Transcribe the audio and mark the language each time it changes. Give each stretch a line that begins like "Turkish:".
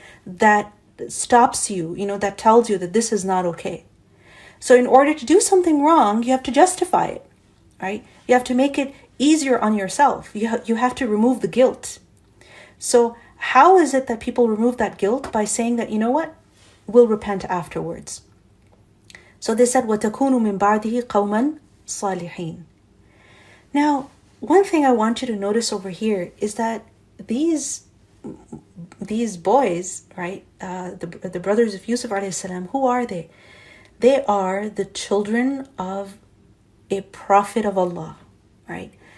English: that stops you, that tells you that this is not okay. So in order to do something wrong, you have to justify it, right? You have to make it easier on yourself. You have to remove the guilt. So how is it that people remove that guilt? By saying that, what? We'll repent afterwards. So they said,
Arabic: وَتَكُونُ مِنْ بَعْدِهِ قَوْمًا صَالِحِينَ.
English: Now, one thing I want you to notice over here is that these boys, right, the brothers of Yusuf alayhi salam, who are they? They are the children of a prophet of Allah, right?